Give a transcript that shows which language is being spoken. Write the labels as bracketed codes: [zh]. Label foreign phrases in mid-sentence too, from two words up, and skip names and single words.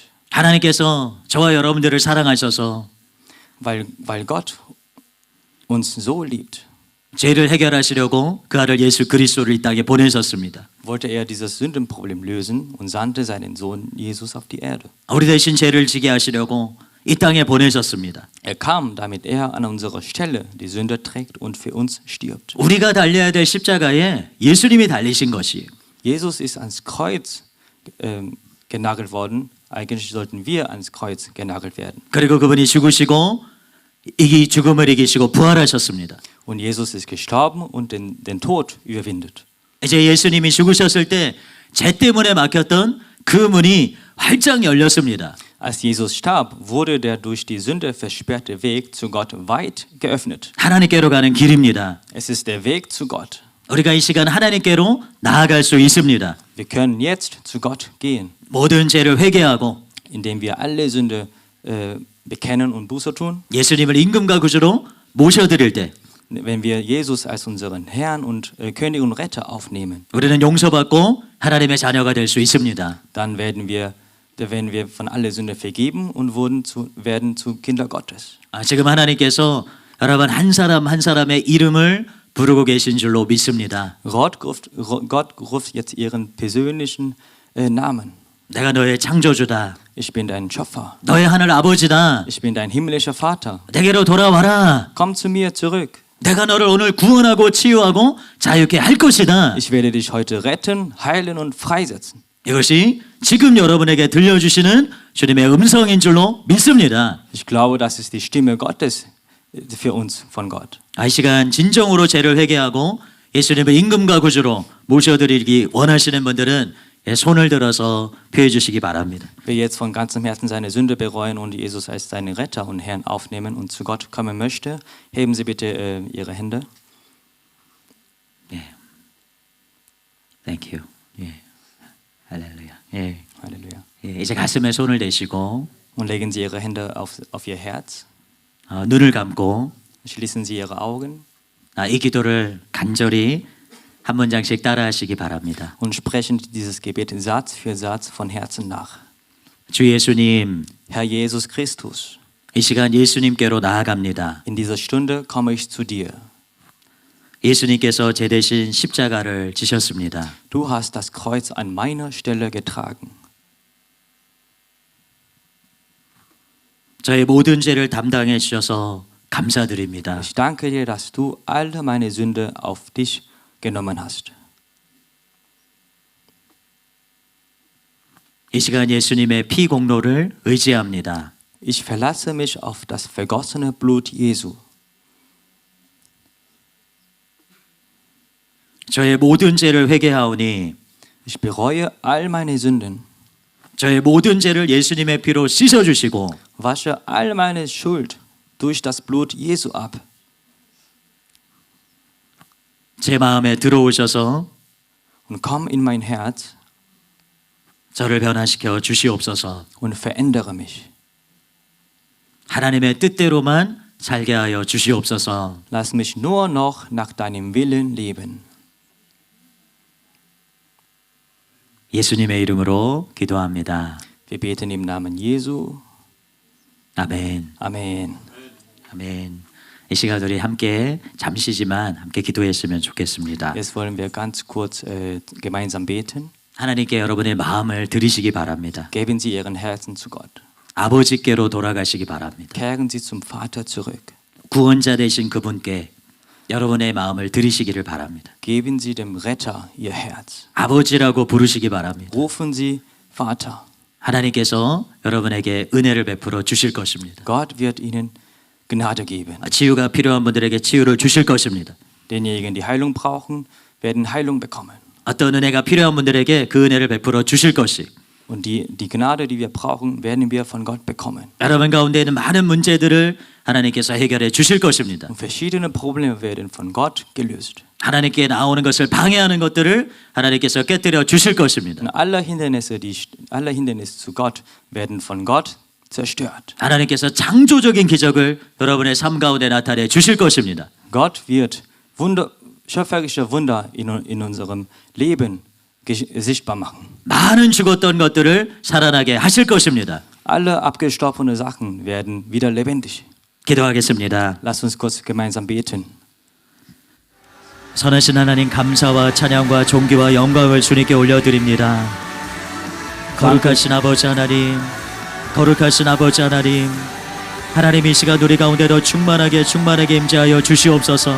[ko] 하나님께서 저와 여러분들을 사랑하셔서 [de] weil Gott uns so liebt. [ko] 죄를 해결하시려고 그 아들 예수 그리스도를 이 땅에 보내셨습니다. [de] Wollte er dieses Sündenproblem lösen und sandte seinen Sohn Jesus auf die Erde. [ko] 우리 대신 죄를 지게 하시려고 이 땅에 보내셨습니다. [de] Er kam, damit er an unserer Stelle die Sünde trägt und für uns stirbt. [ko] 우리가 달려야 될 십자가에 예수님이 달리신 것이에요. [de] Jesus ist ans Kreuz genagelt worden. Eigentlich sollten wir ans Kreuz genagelt werden. [ko] 그리고 그분이 죽으시고 죽음을 이기시고 부활하셨습니다. [de] Und Jesus ist gestorben und den Tod überwindet. [ko] 이제 예수님이 죽으셨을 때 죄 때문에 막혔던 그 문이 활짝 열렸습니다. [de] Als Jesus starb, wurde der durch die Sünde versperrte Weg zu Gott weit geöffnet. [ko] 하나님께로 가는 길입니다. [de] Es ist der Weg zu Gott. [ko] 우리가 이 시간 하나님께로 나아갈 수 있습니다. [de] Wir können jetzt zu Gott gehen, [ko] 모든 죄를 회개하고 [de] indem wir alle Sünde bekennen und Buße tun. [ko] 예수님을 임금과 구주로 모셔드릴 때 [de] Wenn wir Jesus als unseren Herrn und König und Retter aufnehmen, [ko] 우리는 용서받고 하나님의 자녀가 될 수 있습니다. [de] dann werden wir von aller Sünde vergeben und werden zu Kinder Gottes. [ko] 지금 하나님께서 여러분 한 사람 한 사람의 이름을 부르고 계신 줄로 믿습니다. [de] Gott ruft jetzt ihren persönlichen Namen. [ko] 내가 너의 창조주다. [de] Ich bin dein Schöpfer. [ko] 너의 하늘 아버지다. [de] Ich bin dein himmlischer Vater. [ko] 내게로 돌아와라. [de] Komm zu mir zurück. [ko] 내가 너를 오늘 구원하고 치유하고 자유케 할 것이다. [de] Ich werde dich heute retten, heilen und freisetzen. [ko] 이것이 지금 여러분에게 들려주시는 주님의 음성인 줄로 믿습니다. [de] Ich glaube, das ist die Stimme Gottes für uns von Gott. [ko] 이 시간 진정으로 죄를 회개하고 예수님을 임금과 구주로 모셔드리기 원하시는 분들은 손을 들어서 표해 주시기 바랍니다. [de] Wer jetzt von ganzem Herzen seine Sünde bereuen und Jesus als seinen Retter und Herrn aufnehmen und zu Gott kommen möchte, heben Sie bitte Ihre Hände. [ko] 예. [en] Thank you. [ko] 예. 할렐루야. 예. [de] Halleluja. [ko] 예. 이제 가슴에 손을 대시고 [de] Und legen Sie Ihre Hände auf Ihr Herz. [ko] 눈을 감고 [de] Schließen Sie Ihre Augen [ko] 이 기도를 간절히 한 문장씩 따라하시기 바랍니다. [de] und sprechen dieses Gebet Satz für Satz von Herzen nach. [ko] 주 예수님, [de] Herr Jesus Christus, [ko] 이 시간 예수님께로 나아갑니다. [de] in dieser Stunde komme ich zu dir. [ko] 예수님께서 제 대신 십자가를 지셨습니다. [de] Du hast das Kreuz an meiner Stelle getragen. [ko] 저의 모든 죄를 담당해 주셔서 감사드립니다. [de] Ich danke dir, dass du alle meine Sünde auf dich genommen hast. [ko] 이 시간 예수님의 피 공로를 의지합니다. [de] Ich verlasse mich auf das vergossene Blut Jesu. [ko] 저의 모든 죄를 회개하오니 [de] Ich bereue all meine Sünden, [ko] 저의 모든 죄를 예수님의 피로 씻어 주시고 [de] wasche all meine Schuld durch das Blut Jesu ab. [ko] 제 마음에 들어오셔서 [de] Und komm in mein Herz [ko] 저를 변화시켜 주시옵소서. [de] und verändere mich. [ko] 하나님의 뜻대로만 살게 하여 주시옵소서. [de] Lass mich nur noch nach deinem Willen leben. [ko] 예수님의 이름으로 기도합니다. [de] Wir beten im Namen Jesu. [ko] 아멘. [de] Amen. [ko] 아멘. 이 시간 우리 함께 잠시지만 함께 기도했으면 좋겠습니다. [de] Jetzt wollen wir ganz kurz gemeinsam beten. [ko] 하나님께 여러분의 마음을 드리시기 바랍니다. [de] Geben Sie Ihren Herzen zu Gott. [ko] 아버지께로 돌아가시기 바랍니다. [de] Kehren Sie zum Vater zurück. [ko] 구원자 되신 그분께 여러분의 마음을 드리시기를 바랍니다. [de] Geben Sie dem Retter Ihr Herz. [ko] 아버지라고 부르시기 바랍니다. [de] Rufen Sie Vater. [ko] 하나님께서 여러분에게 은혜를 베풀어 주실 것입니다. [de] Gott wird Ihnen Gnade geben. [ko] 치유가 필요한 분들에게 치유를 주실 것입니다. [de] Denjenigen, die Heilung brauchen, werden Heilung bekommen. [ko] 어떤 은혜가 필요한 분들에게 그 은혜를 베풀어 주실 것이 [de] Und die Gnade, die wir brauchen, werden wir von Gott bekommen. [ko] 여러분 가운데 있는 많은 문제들을 하나님께서 해결해 주실 것입니다. [de] Und verschiedene Probleme werden von Gott gelöst. [ko] 하나님께 나오는 것을 방해하는 것들을 하나님께서 깨뜨려 주실 것입니다. [de] Und alle Hindernisse zu Gott werden von Gott zerstört. [ko] 하나님께서 창조적인 기적을 여러분의 삶 가운데 나타내 주실 것입니다. [de] Gott wird schöpferische Wunder in unserem Leben sichtbar machen. [ko] 많은 죽었던 것들을 살아나게 하실 것입니다. [de] Alle abgestorbene Sachen werden wieder lebendig. [ko] 기도하겠습니다. [de] Lasst uns kurz gemeinsam beten. [ko] 선하신 하나님 감사와 찬양과 존귀와 영광을 주님께 올려드립니다. 거룩하신 아버지 하나님, 거룩하신 아버지 하나님, 하나님 이 시간 우리 가운데 더 충만하게 임재하여 주시옵소서.